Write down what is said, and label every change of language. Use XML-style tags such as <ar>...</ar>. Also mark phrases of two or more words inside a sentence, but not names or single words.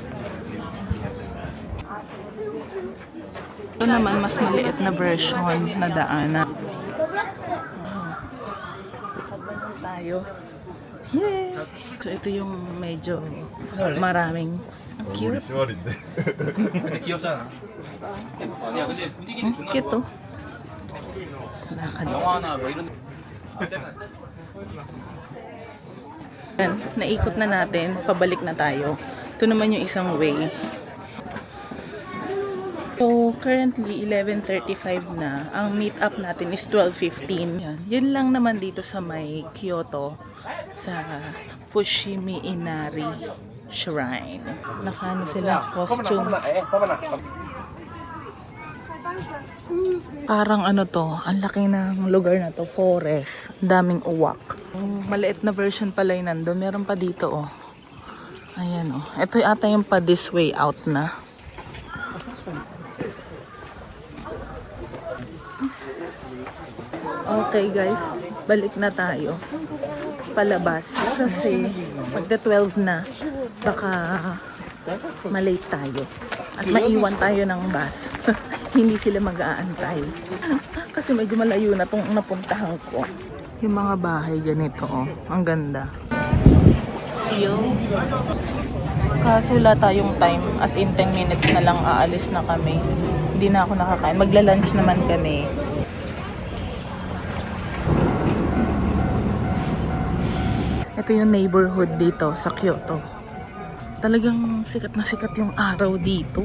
<tl>Ito naman mas maliit na version na daanan. Tayo. Yay! So ito yung medyo maraming cute.</tl> <ko>근데 귀엽잖아. 야 근데 분위기는 존나 Cute 좋아.</ko> <tl>to. Lakad.</tl> <ko>영화나 뭐 이런.</ko> <tl>Ayan, naikot na natin, pabalik na tayo. Ito naman yung isang way.</tl> <en>So, currently,</en> <tl>11:35 na. Ang</tl> <en>meet up</en> <tl>natin is 12:15. Yan lang naman dito sa may Kyoto, sa Fushimi Inari Shrine. Nakano sila costume. Parang ano to, ang laki ng lugar na to, forest. Daming uwak. Maliit na version pala yung nandun. Meron pa dito, oh. Ayan, oh. Ito ata yung pa</tl> <en>this way out</en> <tl>na.</tl> <en>Okay guys,</en> <tl>balik na tayo. Palabas. Kasi magda 12 na, baka malate tayo. At maiwan tayo ng bus. Hindi sila mag-aantay. Kasi medyo malayo na itong napuntahan ko. Yung mga bahay ganito, oh. Ang ganda. Kaso wala tayong time.</tl> <en>As in</en> <tl>10 minutes na lang aalis na kami. Hindi na ako nakakain. Magla-lunch naman kami. Ito yung neighborhood dito sa Kyoto. Talagang sikat na sikat yung araw dito.</tl>